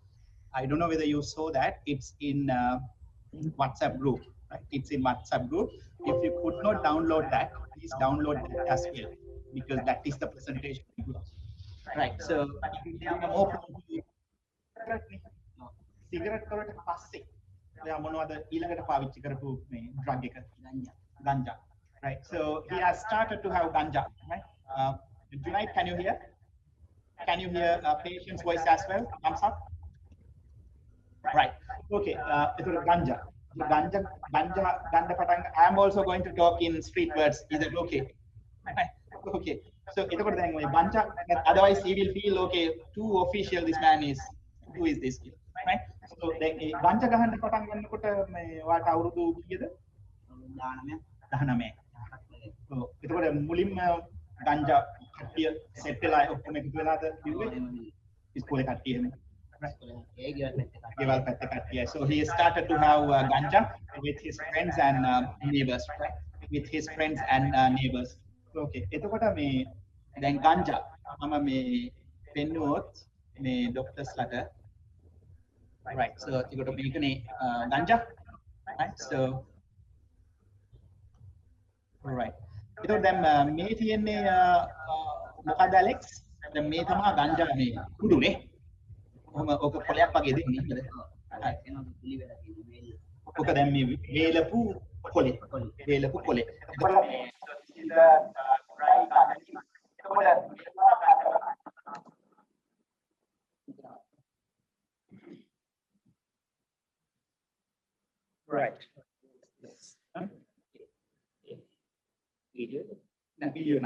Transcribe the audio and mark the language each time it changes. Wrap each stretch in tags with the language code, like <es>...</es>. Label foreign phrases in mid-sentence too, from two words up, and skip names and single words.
<en>I don't know whether you saw that. It's in WhatsApp group, right? It's in WhatsApp group. If you could not download that, please download that as well, because that is the presentation. Right. So if you are more prone to cigarette</en> <si>කරට පස්සේ ඔයා මොනවද ඊළඟට පාවිච්චි කරපු මේ drug එක?</si> <en>Ganja. Right. So he has started to have ganja, right? Junaid, can you hear? Can you hear patient's voice as well? Thumbs up. Right. Okay. Ganja. I am also going to talk in street words. Is that okay? Okay. So ganja. Otherwise, he will feel okay. Too official. This man is. Who is this? Right. So then</en> <si>ganja ගහන්න පටන් ගන්නකොට මේ වාට අවුරුදු කීයද? 19. So එතකොට මුලින්ම ගංජා කට්ටිය සෙට් වෙලා ඔක්කොම එකතු වෙලාද කිව්වේ? ඉස්කෝලේ කට්ටියම.</si> <en>So he started to have ganja with his friends and neighbors, right? With his friends and neighbors.</en> <si>Okay. එතකොට මේ දැන් ganja මම මේ පෙන්නුවොත් මේ doctors ලට,</si> <en>right? So you got to make ganja, right? So right.</en> <si>එතකොට දැන් මේ තියෙන්නේ මොකද ඇලෙක්ස්? දැන් මේ තමයි ganja මේ කුඩුනේ. ඔක පොලයක් වගේ දෙන්නේ නේද? ඔක දැන් මේ වේලපු පොලේ.</si> <en>Right. Video now.</en>